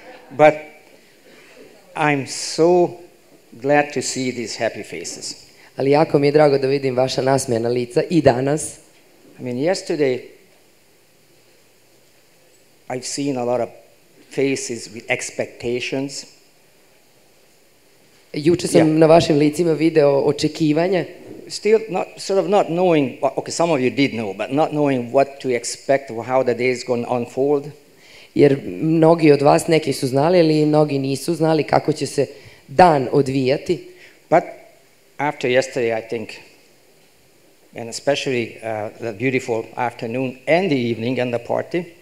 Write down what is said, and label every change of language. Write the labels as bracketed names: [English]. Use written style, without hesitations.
[English] But I'm so glad to see these happy faces. [Serbian] Ali jako mi je drago da vidim vaša nasmejana lica i danas. [English] I mean, yesterday I've seen a lot of faces with expectations. [Serbian] Juče sam na vašim licima video očekivanje. [English] Still not knowing, okay, some of you did know, but not knowing what to expect, how the day is going to unfold. [Serbian] Jer mnogi od vas, neki su znali, ali mnogi nisu znali kako će se dan odvijati. [English] But after yesterday, I think, and especially the beautiful afternoon and the evening and the party,